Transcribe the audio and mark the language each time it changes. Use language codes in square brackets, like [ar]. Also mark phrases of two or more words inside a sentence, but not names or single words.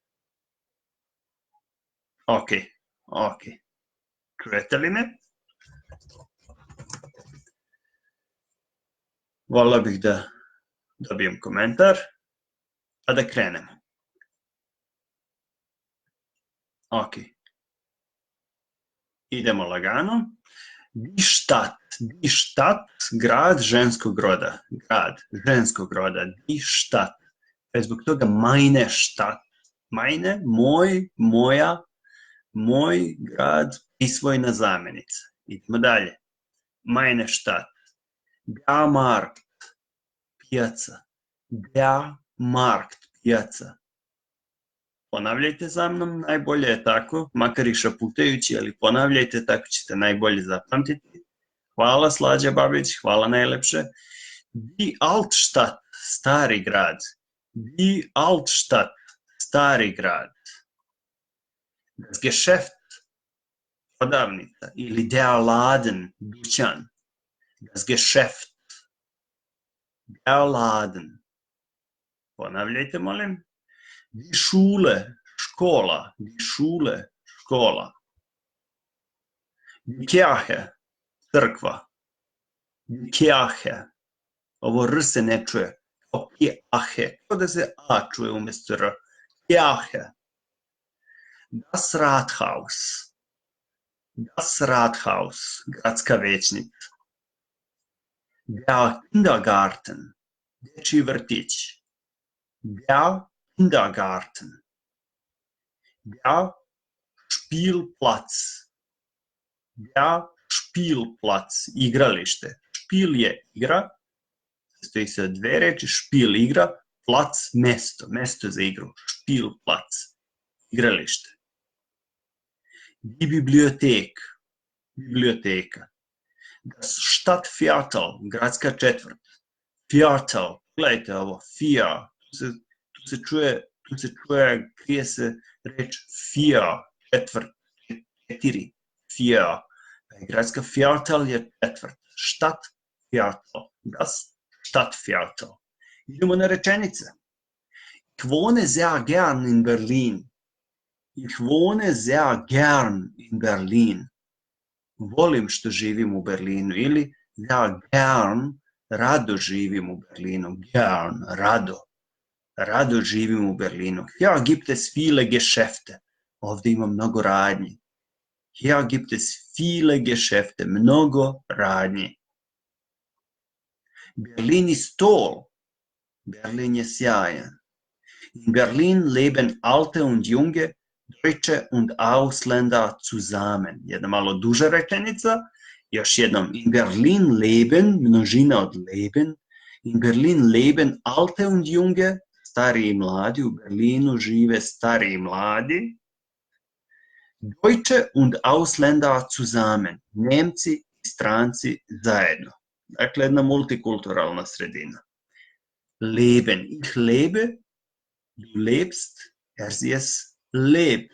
[sr] Ok, čujete li me? Volio bih da dobijem komentar, pa da krenemo. Ok. Idemo lagano. [de] Die Stadt, [sr] grad ženskog roda. [de] Die Stadt. [sr] Zbog toga [de] meine Stadt. [sr] Meine, moj, moja, moj grad, prisvojna zamenica. Idemo dalje. [de] Meine Stadt. Der Markt, pijaca. Der Markt, [sr] pijaca. Ponavljajte za mnom, najbolje je tako, makar i šaputajući, ali ponavljajte, tako ćete najbolje zapamtiti. Hvala Slađa Babić, hvala najlepše. [de] Die Altstadt, [sr] stari grad. [de] Die Altstadt, [sr] stari grad. [de] Das Geschäft, [sr] prodavnica, ili [de] der Laden, [sr] dućan. [de] Das Geschäft, der Laden. [sr] Ponavljajte, molim. [de] Die Schule, [sr] škola. [de] Die Schule, škola. Die Kirche, crkva. Die Kirche. [sr] Ovo R se ne čuje. Kao Kirche. Kao da se A čuje umjesto R. [de] Kirche. Das Rathaus. Das Rathaus, [sr] gradska većnica. [de] Der Kindergarten, [sr] dječji vrtić. [de] Der Kindergarten. Der Spielplatz. Der Spielplatz, igralište. [sr] Spiel je igra, sastoji se od dve reči, Spiel igra, plac mesto, mesto za igru. [de] Spielplatz, igralište. Die Bibliothek, biblioteka. Das Stadtviertel, [sr] gradska četvrt. Viertel, gledajte ovo, vier, tu se čuje, krije se reč vier, četvrt, četiri, vier. Gradska Viertel je četvrt. [de] Stadtviertel, das Stadtviertel. [sr] Idemo na rečenice. [de] Ich wohne sehr gern in Berlin. Ich wohne sehr gern in Berlin. [sr] Volim što živim u Berlinu, ili ja gern, rado živim u Berlinu, gern, rado živim u Berlinu. [de] Hier gibt es viele Geschäfte, [sr] ovde ima mnogo radnji. [de] Hier gibt es viele Geschäfte, [sr] mnogo radnji. [de] Berlin ist toll, Berlin [sr] je sjajan. [de] In Berlin leben alte und junge, Deutsche und Ausländer zusammen. [sr] Jedna malo duža rečenica. Još jednom. [de] In Berlin leben, [sr] množina od leben. [de] In Berlin leben alte und junge, [sr] stari i mladi. U Berlinu žive stari i mladi. [de] Deutsche und Ausländer zusammen. [sr] Nemci i stranci zajedno. Dakle, jedna multikulturalna sredina. [de] Leben. Ich lebe, du lebst, sie es lebt.